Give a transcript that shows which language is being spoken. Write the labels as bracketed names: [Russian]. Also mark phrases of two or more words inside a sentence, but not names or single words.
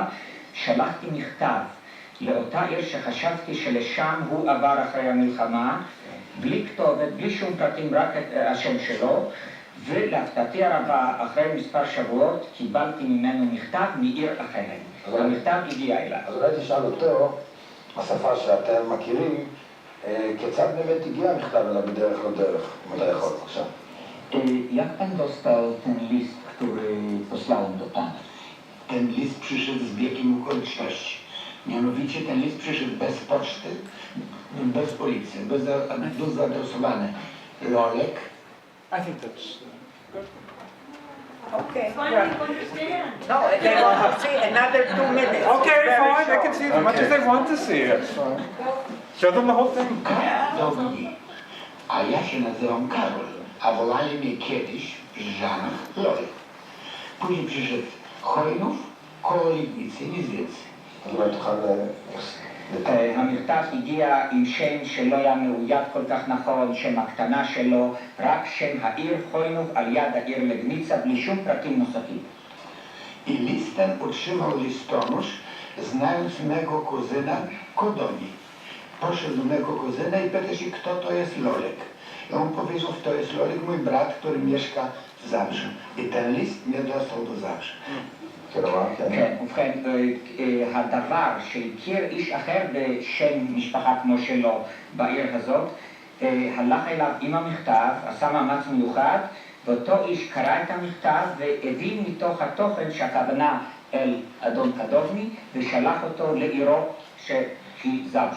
[Hebrew] שלחתי מכתב לאותה עיר שחשבתי שלשם הוא עבר אחרי המלחמה, בלי כתובת, בלי שום פרטים, רק את השם שלו, ולהפתעתי הרבה, אחרי מספר שבועות, קיבלתי ממנו מכתב מעיר אחרת. המכתב הגיע אליו. אז אולי תשאל אותו, בשפה שאתם מכירים, כיצד באמת הגיע המכתב אליו בדרך לא דרך, אם אתה יכול, בבקשה. [Polish] Jak pan dostał ten list, który posłałem do pana? Ten list przyszedł z biegiem okoliczności. Mianowicie ten list przyszedł bez poczty, bez policji, bez zaadresowany Lolek. [English] I think that's good. Okay. Finally understand. No, they want to see another 2 minutes. Okay, Very fine, they short. can see it as much as they want to see it. Show them the whole thing. [Polish] Cudowni. A ja się nazywam Karol, a wolali mnie kiedyś w Brzeżanach Lolek. Później przyszedł Chojnów, Kolodiz, nic więcej. [Hebrew] אז אולי תוכל המכתב הגיע עם שם שלא היה מאוית כל כך נכון, שם הקטנה שלו, רק שם העיר Chojnów על יד העיר לגניצה, בלי שום פרטים נוספים. [Polish] I list ten otrzymał listonosz, znając mego kuzyna Kodoni. Poszedł do mego kuzyna i pyta się, kto to jest Lolek. I on powiedział, to jest Lolek, mój brat, który mieszka w Zabrzu. I ten list mnie dostał do Zabrzu. [Hebrew] כן, ובכן, הדבר שהכיר איש אחר בשם משפחה כמו שלו בעיר הזאת, הלך אליו עם המכתב, עשה מאמץ מיוחד, ואותו איש קרא את המכתב והבין מתוך התוכן שהכוונה אל אדון קדובני, ושלח אותו לעירו שהיא זבשה.